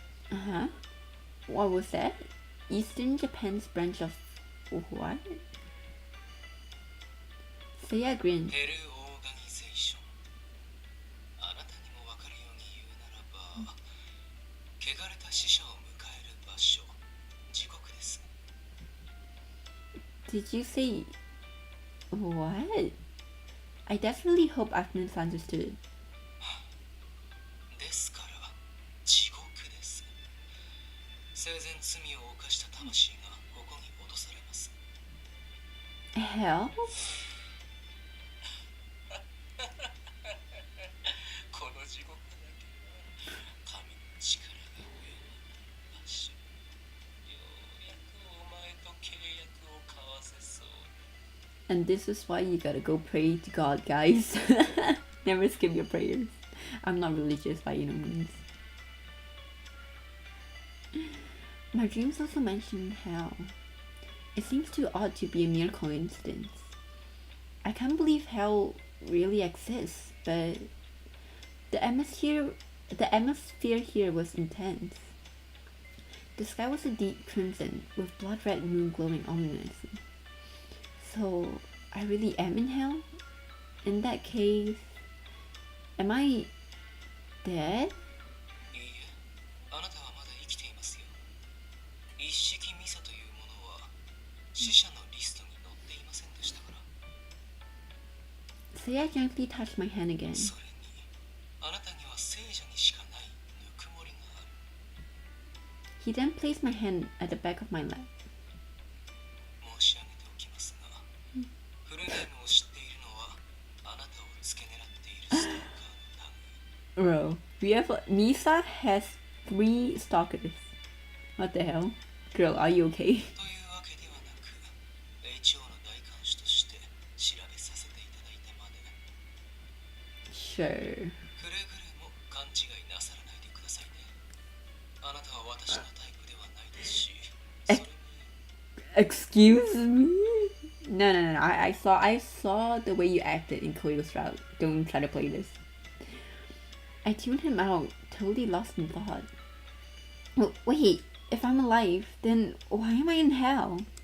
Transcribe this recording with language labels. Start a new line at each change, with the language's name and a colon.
English: Huh? What was that? Eastern Japan's branch of what? Seiya grinned.
Japanese: ペルーオーガニゼーション。あなたにもわかるように言うならば、汚れた死者を迎える場所、地獄です。
English: Did you say what? I desperately hope I've misunderstood.
Japanese: ですから地獄です。生前罪を犯した魂がここに落とされます。
English: Hell?
Japanese: この地獄だけは神の力が上の場所。ようやくお前と契約を交わせそう。
English: And this is why you gotta go pray to God, guys. Never skip your prayers. I'm not religious by any means. My dreams also mention hell. It seems too odd to be a mere coincidence. I can't believe hell really exists, but the atmosphere here was intense. The sky was a deep crimson, with blood-red moon glowing ominously. So, I really am in hell? In that case, am I dead?
Japanese: いいえ、あなたはまだ生きていますよ。一式ミサというものは死者のリストに載っていませんでしたから。
English: Seiya gently touched my hand again.
Japanese: それに、あなたには聖者にしかないぬくもりがある。
English: He then placed my hand at the back of my leg.
Japanese: 申し上げておきますが、フルネームを知っているのはあなたを付け狙っているストーカーの類。
English: Bro, Misa has 3 stalkers. What the hell? Girl, are you okay?
Japanese: というわけではなく、HO の大監視として調べさせていただいたまで。
English: Sure.
Japanese: くれぐれも勘違いなさらないでくださいね。あなたは私のタイプではないですし、それに
English: Excuse me? No. I saw the way you acted in Koyo's route. Don't try to play this. I tuned him out, totally lost in thought. Wait, if I'm alive, then why am I in hell?